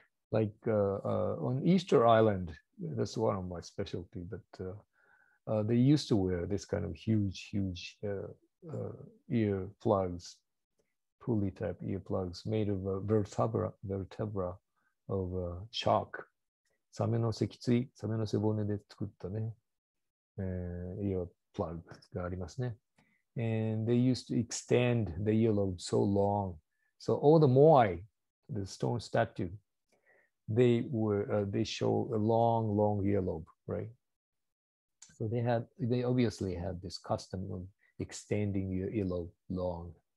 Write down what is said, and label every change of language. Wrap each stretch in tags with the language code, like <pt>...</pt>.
<en>Like on Easter Island, that's one of my specialty, but they used to wear this kind of huge, huge ear plugs, pulley type ear plugs made of vertebra of shark.</en> <ja>サメの脊椎、サメの背骨で作ったね、ear plug がありますね。</ja> <en>And they used to extend the earlobe so long. So all the Moai, the stone statue, they show a long, long earlobe, right? So they obviously had this custom of extending your earlobe long.</en>